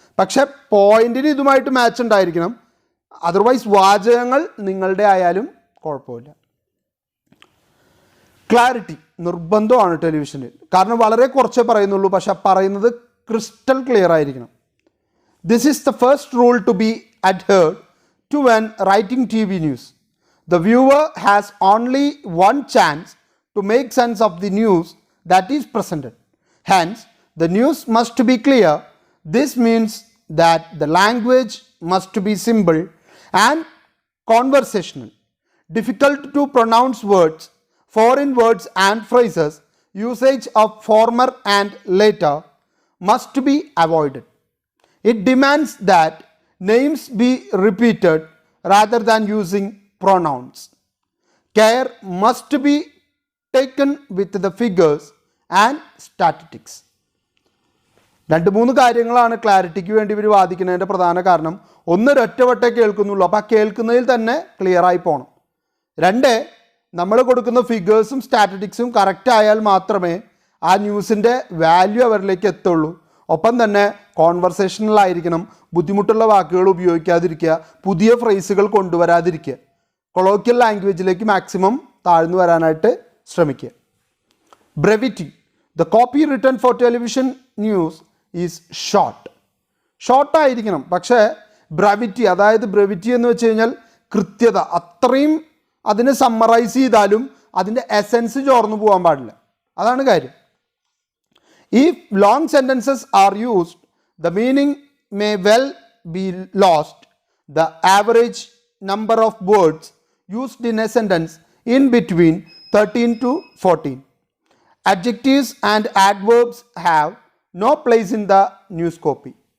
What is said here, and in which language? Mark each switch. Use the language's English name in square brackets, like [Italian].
[Malayalam] പക്ഷേ പോയിൻറ്റിന് ഇതുമായിട്ട് മാച്ച് ഉണ്ടായിരിക്കണം. അതർവൈസ് വാചകങ്ങൾ നിങ്ങളുടെ ആയാലും കുഴപ്പമില്ല. ക്ലാരിറ്റി നിർബന്ധമാണ് ടെലിവിഷനിൽ. കാരണം വളരെ കുറച്ചേ പറയുന്നുള്ളൂ, പക്ഷെ പറയുന്നത് ക്രിസ്റ്റൽ ക്ലിയർ ആയിരിക്കണം. [English] This is the first rule to be adhered to when writing TV news. The viewer has only one chance to make sense of the news that is presented. Hence, the news must be clear. This means that the language must be simple and conversational. Difficult to pronounce words, foreign words and phrases, usage of former and later must be avoided. It demands that names be repeated rather than using pronouns. Care must be taken with the figures and statistics. [Malayalam] 2-3 കാര്യങ്ങളാണ് ക്ലാരിറ്റിക്ക് വേണ്ടി ഇവർ വാദിക്കുന്നതിൻ്റെ പ്രധാന കാരണം. ഒന്ന്, ഒരൊറ്റവട്ടേ കേൾക്കുന്നുള്ളൂ, അപ്പോൾ ആ കേൾക്കുന്നതിൽ തന്നെ ക്ലിയറായി പോകണം. 2, നമ്മൾ കൊടുക്കുന്ന ഫിഗേഴ്സും സ്റ്റാറ്റിസ്റ്റിക്സും കറക്റ്റ് ആയാൽ മാത്രമേ ആ ന്യൂസിൻ്റെ വാല്യൂ അവരിലേക്ക് എത്തുള്ളൂ. ഒപ്പം തന്നെ കോൺവെർസേഷണൽ ആയിരിക്കണം, ബുദ്ധിമുട്ടുള്ള വാക്കുകൾ ഉപയോഗിക്കാതിരിക്കുക, പുതിയ ഫ്രേസുകൾ കൊണ്ടുവരാതിരിക്കുക, കൊളോക്കിയൽ ലാംഗ്വേജിലേക്ക് മാക്സിമം താഴ്ന്നു വരാനായിട്ട് ശ്രമിക്കുക. Brevity. [English] the copy written for television news is [Malayalam] ഷോർട്ടായിരിക്കണം. പക്ഷേ ബ്രെവിറ്റി, അതായത് ബ്രെവിറ്റി എന്ന് വെച്ച് കഴിഞ്ഞാൽ കൃത്യത, അത്രയും അതിനെ സമ്മറൈസ് ചെയ്താലും അതിൻ്റെ എസൻസ് ചോർന്നു പോകാൻ പാടില്ല. അതാണ് കാര്യം. [English] If long sentences are used, the meaning may well be lost. The average number of words used in a sentence in between 13 to 14. Adjectives and adverbs have no place in the news copy.